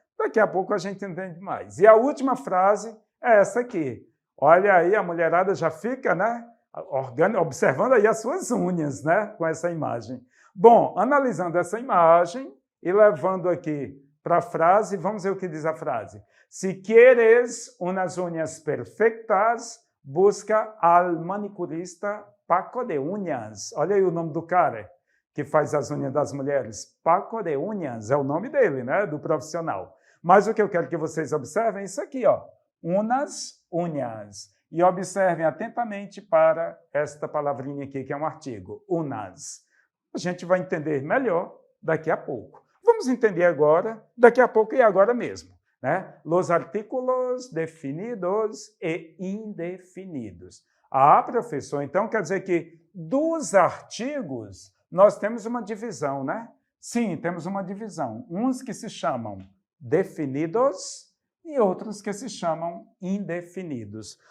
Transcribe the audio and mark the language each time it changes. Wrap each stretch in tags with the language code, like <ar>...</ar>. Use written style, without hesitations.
<pt>Daqui a pouco a gente entende mais. E a última frase é essa aqui. Olha aí, a mulherada já fica, né? Observando aí as suas unhas, né? Com essa imagem. Bom, analisando essa imagem e levando aqui para a frase, vamos ver o que diz a frase.</pt> <es>Si quieres unas uñas perfectas, busca al manicurista Paco de Uñas.</es> <pt>Olha aí o nome do cara que faz as unhas das mulheres. Paco de Uñas é o nome dele, né? Do profissional. Mas o que eu quero que vocês observem é isso aqui, ó. Unas uñas. E observem atentamente para esta palavrinha aqui, que é um artigo. Unas. A gente vai entender melhor daqui a pouco. Vamos entender agora, daqui a pouco e agora mesmo, né?</pt> <es>Los artículos definidos e indefinidos.</es> <pt>Professor, então quer dizer que dos artigos nós temos uma divisão, né? Sim, temos uma divisão. Uns que se chamam definidos e outros que se chamam indefinidos.</pt>